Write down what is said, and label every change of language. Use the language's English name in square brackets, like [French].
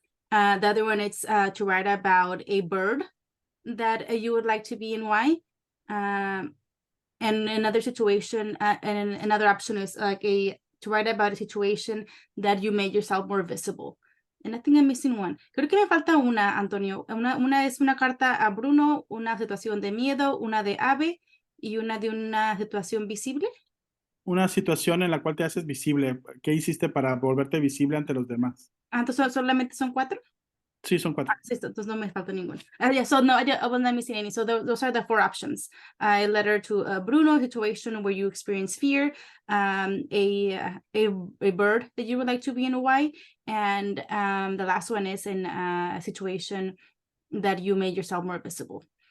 [English] The other one is to write about a bird that you would like to be and why. And another situation, and another option is like to write about a situation that you made yourself more visible. And I think I'm missing one. [Spanish] Creo que me falta una, Antonio. Una es una carta a Bruno, una situación de miedo, una de ave y una de una situación visible. Una situación en la cual te haces visible. ¿Qué hiciste para volverte visible ante los demás? Entonces solamente son 4. Sí, son 4. Sí, entonces no me falta ninguno. [English] Yeah, so no, I wasn't missing any. So those are the 4 options. A letter to Bruno, a situation where you experience fear, a bird that you would like to be in Hawaii, and the last one is in a situation that you made yourself more visible.